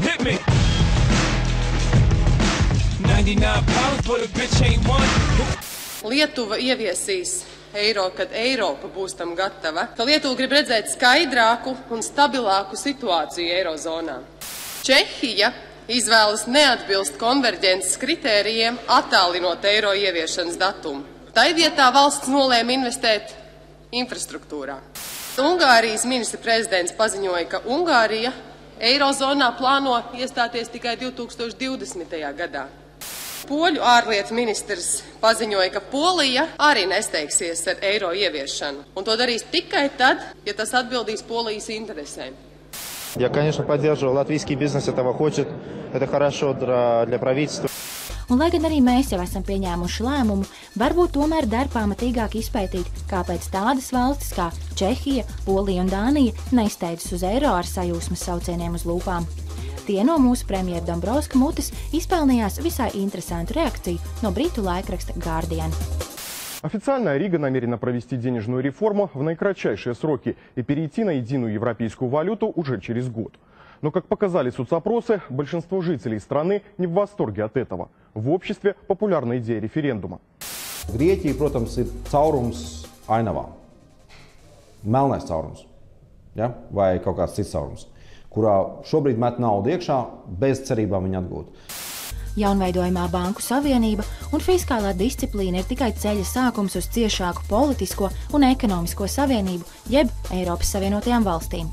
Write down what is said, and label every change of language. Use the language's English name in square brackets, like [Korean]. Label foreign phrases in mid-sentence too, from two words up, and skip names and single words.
[English] me. 99 pounds, but a bitch ain't one. [Latvian] Lietuva ieviesīs eiro, kad Eiropa būs tam gatava, ka Lietuva grib redzēt skaidrāku un stabilāku situāciju eirozonā. Čehija izvēlas neatbilst konverģences kritērijiem, attālinot eiro ieviešanas datumu. Tai vietā valsts nolēma investēt infrastruktūrā. Ungārijas ministra prezidents paziņoja, ka Ungārija eirozonā plāno iestāties tikai 2020. gadā. Poļu ārlietu ministrs paziņoja, ka Polija arī nesteigsies ar eiro ieviešanu, un to darīs tikai tad, ja tas atbildīs Polijas interesēm. [Russian] Я, конечно, поддерживаю. Латвийский бизнес этого хочет. Это хорошо для правительства. [Latvian] Un, lai gan arī mēs jau esam pieņēmuši lēmumu, varbūt tomēr der pamatīgāk izpētīt, kāpēc tādas valstis kā Čehija, Polija un Dānija neizsteidzas uz eiro ar sajūsmas saucieniem uz lūpām. Tie no mūsu premjera Dombrovska mutes izpelnījās visai interesantu реакцию no бриту laikraksta Guardian. [Russian] Официально Рига намерена провести денежную реформу в наикратчайшие сроки и перейти на единую европейскую валюту уже через год. Но, как показали соцопросы, большинство жителей страны не в восторге от этого. В обществе популярна идея референдума. [Latvian] Grieķija, protams, ir caurums ainavā. Melnais caurums, ja? Vai kaut kāds cits caurums, kurā šobrīd met naudu iekšā bez cerībām viņu atgūt. Jaunveidojumā Banku Savienība un fiskālā disciplīna ir tikai ceļa sākums uz ciešāku politisko un ekonomisko savienību, jeb Eiropas Savienotajām valstīm.